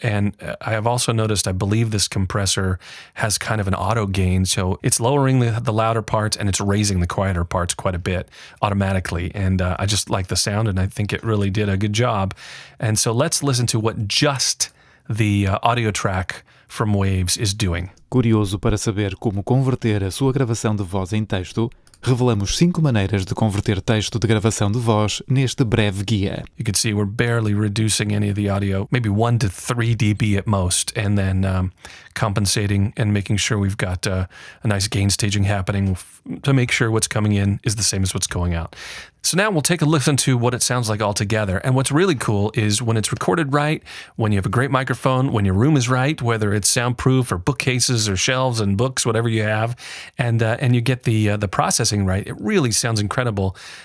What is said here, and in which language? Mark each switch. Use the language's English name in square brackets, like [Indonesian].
[English] And I have also noticed, I believe this compressor has kind of an auto gain. So it's lowering the louder parts and it's raising the quieter parts quite a bit automatically. And I just like the sound, and I think it really did a good job. And so let's listen to what just the audio track from Waves is doing. [Portuguese] Curioso para saber como converter a sua gravação de voz em texto, revelamos 5 maneiras de converter texto de gravação de voz neste breve guia. [English] You can see we're barely reducing any of the audio, maybe 1 to 3 dB at most, and then compensating and making sure we've got a nice gain staging happening to make sure what's coming in is the same as what's going out. So now we'll take a listen to what it sounds like all together. And what's really cool is when it's recorded right, when you have a great microphone, when your room is right, whether it's soundproof or bookcases or shelves and books, whatever you have, and you get the processing right, it really sounds incredible.